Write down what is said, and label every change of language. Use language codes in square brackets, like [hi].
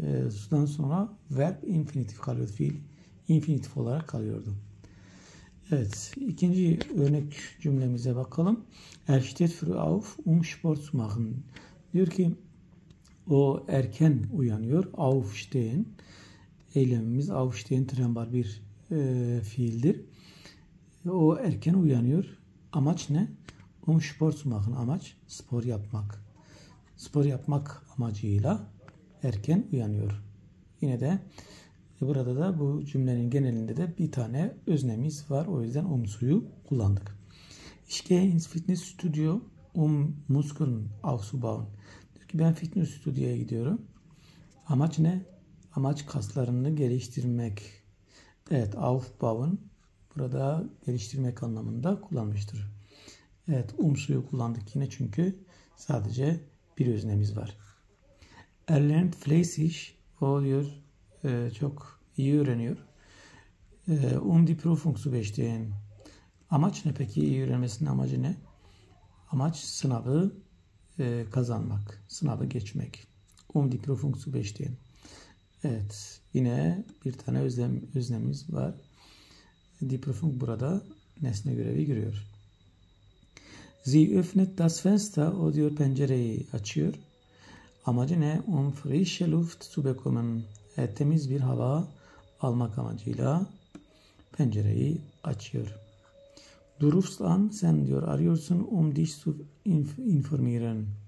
[tr] Sudan sonra verb infinitif kalıyordu. Fiil infinitif olarak kalıyordu. Evet, ikinci örnek cümlemize bakalım. [de] Er steht früh auf, Sport zu machen. [tr] Diyor ki o erken uyanıyor. Aufstehen. Eylemimiz aufstehen trembar bir fiildir. O erken uyanıyor. Amaç ne? [de] Sport zu machen. [tr] Amaç spor yapmak. Spor yapmak amacıyla erken uyanıyor. Yine de burada da bu cümlenin genelinde de bir tane öznemiz var. O yüzden umsuyu kullandık. [de] Ich gehe ins Fitnessstudio Muskeln aufzubauen. [tr] Diyor ki ben fitness stüdyoya gidiyorum. Amaç ne? Amaç kaslarını geliştirmek. Evet, aufbauen burada geliştirmek anlamında kullanmıştır. Evet, umsuyu kullandık yine çünkü sadece bir öznemiz var. [de] Er lernt fleißig. [tr] O diyor çok iyi öğreniyor. [de] Die Prüfung zu bestehen. [tr] Amaç ne peki? İyi öğrenmesinin amacı ne? Amaç sınavı kazanmak. Sınavı geçmek. [de] Die Prüfung zu bestehen. [tr] Evet. Yine bir tane özlemimiz var. Die Prüfung burada nesne görevi görüyor. [de] Sie öffnet das Fenster. [tr] O diyor pencereyi açıyor. Amacı ne? [de] Frische Luft zu bekommen. [tr] Temiz bir hava almak amacıyla pencereyi açıyor. [de] Du rufst an, [tr] sen diyor arıyorsun, [de] dich zu informieren.